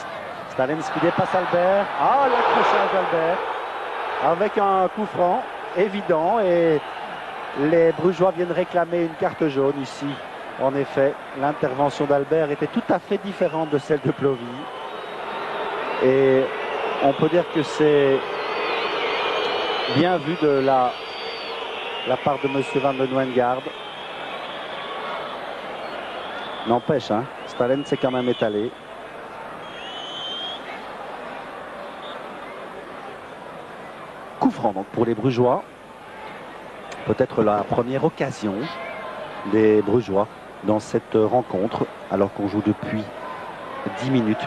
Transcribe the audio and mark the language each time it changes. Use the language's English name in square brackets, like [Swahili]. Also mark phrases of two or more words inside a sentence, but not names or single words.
[French] Stalens qui dépasse Albert. Ah, l'accrochage d'Albert avec un coup franc évident et les Brugeois viennent réclamer une carte jaune ici. En effet, l'intervention d'Albert était tout à fait différente de celle de Plovy. Et on peut dire que c'est bien vu de la part de M. Van den Wijngaard. N'empêche, hein, Stalen s'est quand même étalé. Coup franc donc pour les Brugeois. Peut-être la première occasion des Brugeois dans cette rencontre, alors qu'on joue depuis 10 minutes.